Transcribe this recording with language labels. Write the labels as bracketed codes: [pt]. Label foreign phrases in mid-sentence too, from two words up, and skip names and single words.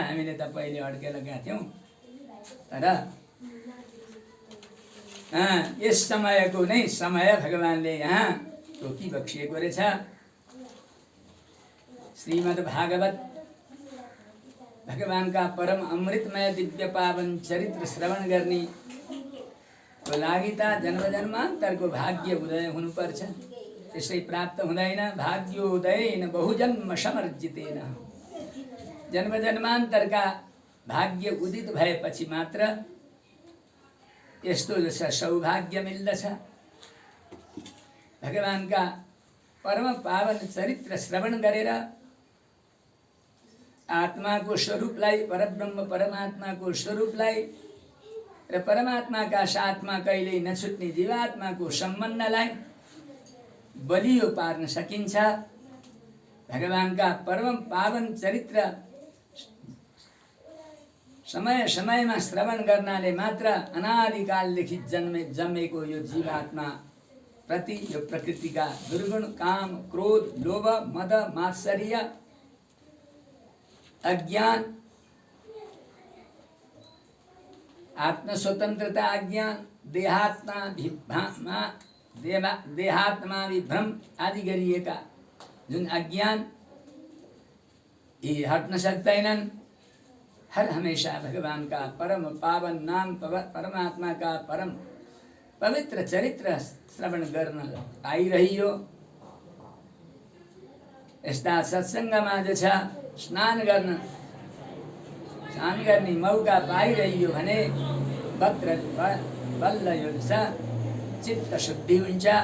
[ne] हामीले त पहिले अड्केलका थियौँ। तर यस समयको नै समय भगवानले यहाँ तोकी बक्सिएको रहेछ। श्रीमद् भागवत भगवानका परम अमृतमय दिव्य पावन चरित्र श्रवण गर्ने को लागि त जन्म जन्मान्तरको भाग्य उदय हुनुपर्छ। त्यसै प्राप्त हुँदैन। [sa] भाग्योदयेन बहुजन्म समर्जितेन। [ne] जन्म जन्मान्तरका भाग्य उदित भएपछि मात्र यस्तो जस्तो सौभाग्य मिल्दछ। भगवानका परम पावन चरित्र श्रवण गरेर आत्माको स्वरूपलाई, परब्रह्म परमात्माको स्वरूपलाई र परमात्माका साथमा कहिल्यै नछुट्ने जीवात्माको सम्बन्धलाई बलियो पार्न सकिन्छ। भगवानका परम पावन चरित्र समय समयमा श्रवण गर्नाले मात्र अनादिकालदेखि जन्मेको यो जीवात्मा प्रति यो प्रकृतिका दुर्गुण काम क्रोध लोभ मद मात्सर्य अज्ञान आत्म स्वतंत्रता अज्ञान देहात्मा विभ्रम आदि गरिएका जुन अज्ञान यी हट्न सक्दैनन्। हर हमेशा भगवान का परम पावन नाम परमात्मा का परम पवित्र चरित्र श्रवण गर्न आइरहियो। यस्ता सत्सङ्गमा जो छ स्नान गर्ने मौका पाइरहियो भने बल्ल यो छ चित्त शुद्धि हुन्छ।